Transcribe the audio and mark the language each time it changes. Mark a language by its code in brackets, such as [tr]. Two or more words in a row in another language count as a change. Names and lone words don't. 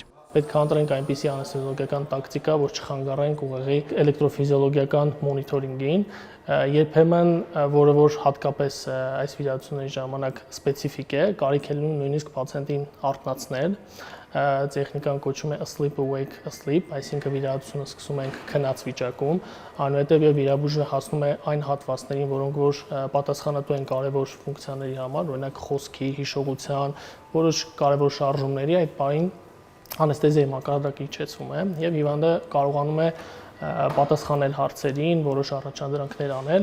[hy] Պետք է ընտրենք այնպիսի անեսթեզիոլոգիական տակտիկա, որ չխանգարենք ուղեղի էլեկտրոֆիզիոլոգիական մոնիտորինգին, երբեմն որը որ հատկապես այս վիրահատությունների ժամանակ սպეციფիկ է, կարիք է լինում նույնիսկ պացիենտին արթնացնել, տեխնիկան կոչվում է [en] asleep awake asleep, [hy] այսինքն վիրահատությունը սկսում ենք քնած վիճակում, այնուհետև եւ վիրաբույժը հասնում է այն հատվածներին, որոնք որ պատասխանատու են կարևոր ֆունկցիաների համար, օրինակ խոսքի, հիշողության, որոշ կարևոր շարժումների, այդ բանին անեսթեզիայի մակարդակը իջեցվում է եւ հիվանդը կարողանում է պատասխանել հարցերին, որոշ առաջադրանքներ անել։